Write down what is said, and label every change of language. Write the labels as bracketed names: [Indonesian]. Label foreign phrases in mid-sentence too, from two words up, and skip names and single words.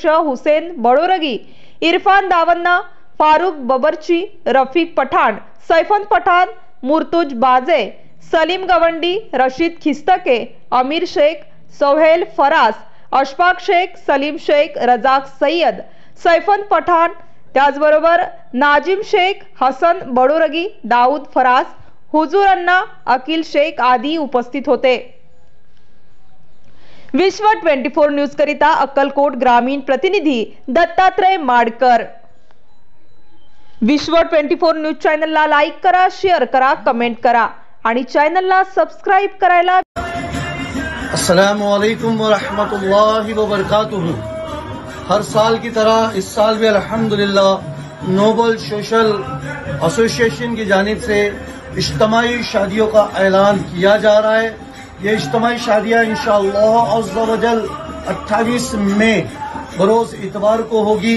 [Marathi] हुसेन बडोरगी, इरफान दावान्ना, फारूक बबरची, रफीक पठाण, सैफन पठाण, मुर्तुज बाजे, सलीम गवंडी, रशीद खिस्तके, अमीर शेख, सोहेल फरास, अशफाक शेख, सलीम शेख, रजाक सय्यद, सैफन पठाण, त्याचबरोबर नाजिम शेख, हसन बडोरगी, दाऊद फरास, हुजूर अन्ना, अकील शेख आदी उपस्थित होते। विश्व 24 न्यूज करिता अक्कलकोट ग्रामीण प्रतिनिधी दत्तात्रय माडकर। विश्व 24 न्यूज चॅनलला लाईक करा, शेअर करा, कमेंट करा आणि चॅनलला सबस्क्राइब करायला। [Arabic] السلام عليكم ورحمة الله وبركاته. [Urdu] ہر سال کی طرح اس سال بھی الحمدللہ نوبل سوشل ایسوسی ایشن کی جانب سے اجتماعی شادیوں کا اعلان کیا جا رہا ہے. یہ اجتماعی شادیاں [Arabic] إن شاء الله عز وجل [Urdu] 28 مئی بروز اتوار کو ہوگی.